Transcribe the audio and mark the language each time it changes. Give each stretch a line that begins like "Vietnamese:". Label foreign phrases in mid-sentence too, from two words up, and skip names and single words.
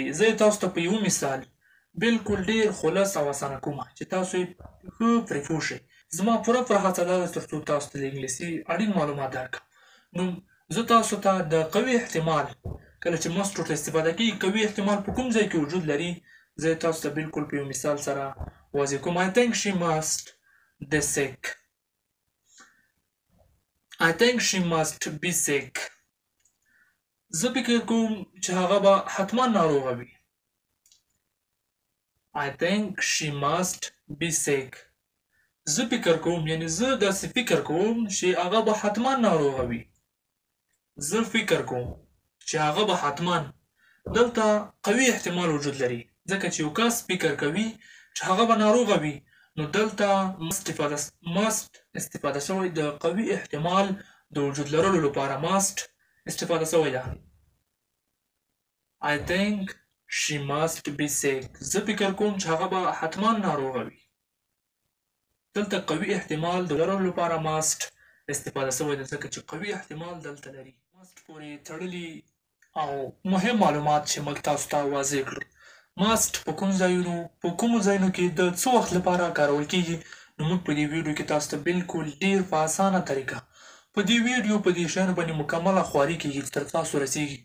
Pashto: زه تاسو ته په یو مثال بالکل ډېر خلاص او اسانه کومه چې تاسو یې ښه پرې پوه شئ. زما پوره هڅه دا ده تر څو تاسو ته د انګلیسي اړین معلومات درکړم. نو زه تاسو ته د قوي احتمال کله چې must ورته استفاده کیږي، قوي احتمال په کوم ځای کې وجود لري، زه تاسو ته بالکل په یو مثال سره واضح کوم.
English: I think she must be sick. I think she must be sick.
Pashto: زه فکر کوم چې هغه به حتما ناروغه وي.
English: I think she must be sick.
Pashto: زه فکر کوم یعنی زه داسې فکر کوم چې هغه به حتما ناروغه وي. زه فکر کوم چې هغه به حتما. دلته قوي احتمال وجود لري ځکه چې یو کس فکر کوي چې هغه به ناروغه وي، نو دلته must استفاده شوی د قوي احتمال د وجود لرلو لپاره must استفاده شوی ده.
English: I think she must be sick.
Pashto: زه فکر کوم چې هغه به حتما ناروغه وي. دلته قوي احتمال د لرلو لپاره must استفاده شوی ده ځکه چې قوي احتمال دلته لري. must پورې تړلي او مهم معلومات چې موږ تاسو ته واضح کړو. ماست په کومو ځایونو کې د څه وخت لپاره کارول کیږي، نو موږ په دې ویډیو کې تاسو ته بالکل ډیر په اسانه طریقه په دې ویډیو په دې شیانو باندې مکمله خواري کیږي تر تاسو رسیږي.